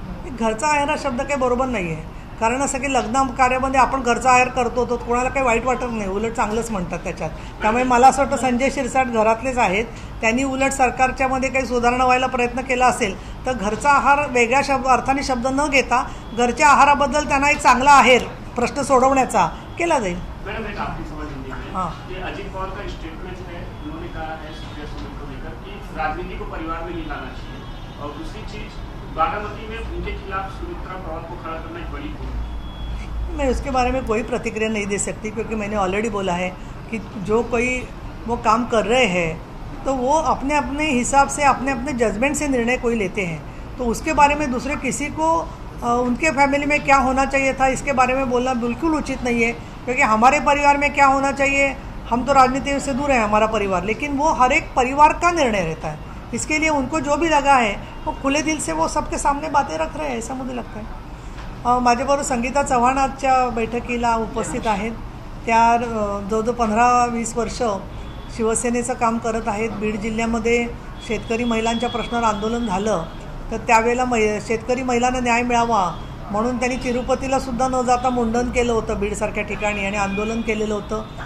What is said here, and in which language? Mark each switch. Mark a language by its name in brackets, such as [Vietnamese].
[Marathi] घरचा आहेर हा शब्द काही बरोबर नाही आहे. कारण असं की लग्न कार्यामध्ये आपण घरचा आहेर करतो तो कोणाला काही वाईट वाटत नाही, उलट चांगलंच म्हणतात त्याच्यात. त्यामुळे मला असं वाटतं संजय शिरसाट घरातलेच आहेत. त्यांनी उलट सरकारच्यामध्ये काही सुधारणा व्हायला प्रयत्न केला असेल तर घरचा आहार वेगळ्या अर्थाने शब्द न घेता घरच्या आहाराबद्दल त्यांना एक चांगला आहेर प्रश्न सोडवण्याचा केला जाईल. [Hindi] मैडम एक आपकी समझ लीजिए, अजित पवार का स्टेटमेंट है, उन्होंने कहा है सुप्रिया सुले को लेकर कि राजनीति को परिवार में नहीं लाना चाहिए. और दूसरी चीज बारामती में उनके खिलाफ सुमित्रा पवार को खड़ा करना एक बड़ी भूल. मैं उसके बारे में कोई प्रतिक्रिया नहीं दे सकती क्योंकि मैंने ऑलरेडी बोला है कि जो कोई वो काम कर रहे हैं तो वो अपने अपने हिसाब से अपने अपने जजमेंट से निर्णय कोई लेते हैं. तो उसके बारे में दूसरे किसी को उनके फैमिली में क्या होना चाहिए था इसके बारे में बोलना बिल्कुल उचित नहीं है. क्योंकि हमारे परिवार में क्या होना चाहिए, हम तो राजनीति से दूर है हमारा परिवार, लेकिन वो हर एक परिवार का निर्णय रहता है. इसके लिए उनको जो भी लगा है वो खुले दिल से वो सबके सामने बातें रख रहे हैं ऐसा मुझे लगता है. [Marathi] माझ्याबरोबर संगीता चव्हाण आजच्या बैठकीला उपस्थित आहेत. त्या जवळजवळ 15-20 वर्ष शिवसेनेचं काम करत आहेत. बीड जिल्ह्यामध्ये शेतकरी महिलांच्या प्रश्नावर आंदोलन झालं तर त्यावेळेला शेतकरी महिलांना न्याय मिळावा म्हणून त्यांनी तिरुपतीला सुद्धा न जाता मुंडन केलं होतं बीडसारख्या ठिकाणी आणि आंदोलन केलेलं होतं.